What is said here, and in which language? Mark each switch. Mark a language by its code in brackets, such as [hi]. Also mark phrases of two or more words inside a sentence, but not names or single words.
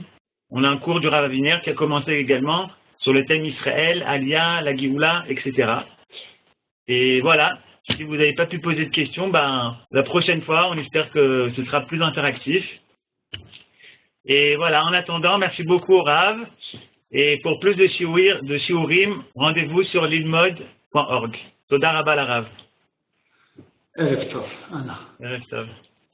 [fr] On a un cours du Rav Aviner qui a commencé également sur le thème Israël, Aliyah, la Géoula, etc. Et voilà, si vous n'avez pas pu poser de questions, la prochaine fois, on espère que ce sera plus interactif. Et voilà, en attendant, merci beaucoup au Rav. Et pour plus de shiurim, rendez-vous sur lilmod.org. [he] תודה רבה לרב. ערב טוב. ערב טוב.